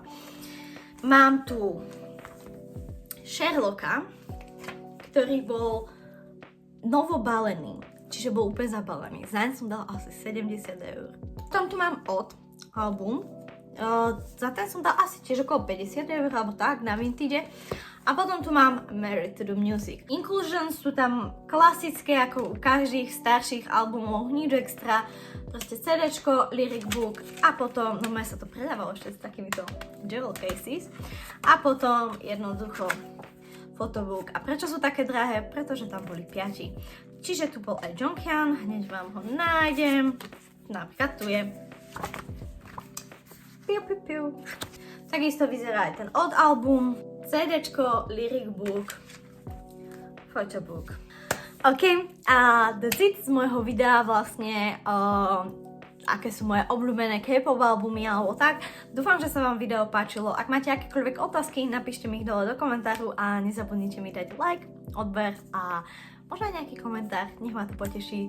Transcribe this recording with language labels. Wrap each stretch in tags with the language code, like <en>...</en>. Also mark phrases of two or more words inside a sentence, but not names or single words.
<sk>Mám tu Sherlocka, ktorý bol novobalený, čiže bol úplne zabalený. Zaň som dala asi 70 eur. Potom tu mám Odd album. Za ten som dal asi tiež okolo 50 eur alebo tak na Vintage. A potom tu mám Married to the Music. Inclusions sú tam klasické ako u každých starších albumov, nič extra. Proste CDčko,</sk> <en>lyric book</en> <sk>a potom, no sa to predávalo ešte s takýmito</sk> <en>jewel cases.</en> <sk>A potom jednoducho photobook. A prečo sú také drahé? Pretože tam boli 5. Čiže tu bol aj Jonghyun, hneď vám ho nájdem. Napríklad tu je. Piu, piu, piu. Takisto vyzerá aj ten Odd album, CDčko,</sk> <en>lyric book, photobook.</en> <sk>OK, a</sk> <en>that's it</en> <sk>z môjho videa vlastne, aké sú moje obľúbené K-pop albumy alebo tak. Dúfam, že sa vám video páčilo. Ak máte akékoľvek otázky, napíšte mi ich dole do komentáru a nezabudnite mi dať like, odber a možno aj nejaký komentár, nech ma to poteší.</sk>